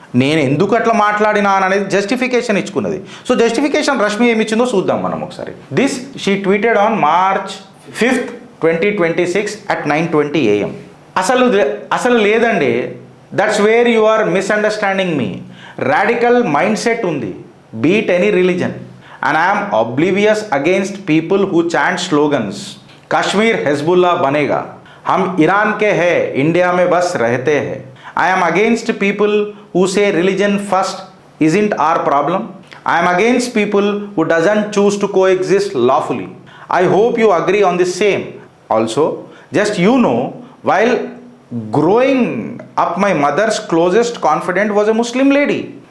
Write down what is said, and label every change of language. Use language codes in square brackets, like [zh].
[te] నేను ఎందుకు అట్లా మాట్లాడినా అనేది జస్టిఫికేషన్ ఇచ్చుకున్నది. సో జస్టిఫికేషన్ రష్మి ఏమి ఇచ్చిందో చూద్దాం మనం ఒకసారి. [en] This she tweeted on March 5th, 2026 at 9:20 AM. [te] అసలు లేదండి, [en] That's where you are misunderstanding me. Radical mind set ఉంది, beat any religion. And I am oblivious against people who chant slogans. [hi] Kashmir Hezbollah banega. हम Iran के हैं, India में बस रहते हैं. [en] I am against people who say religion first isn't our problem. I am against people who doesn't choose to coexist lawfully. I hope you agree on this same. Also, just while growing up, my mother's closest confidant was a Muslim lady.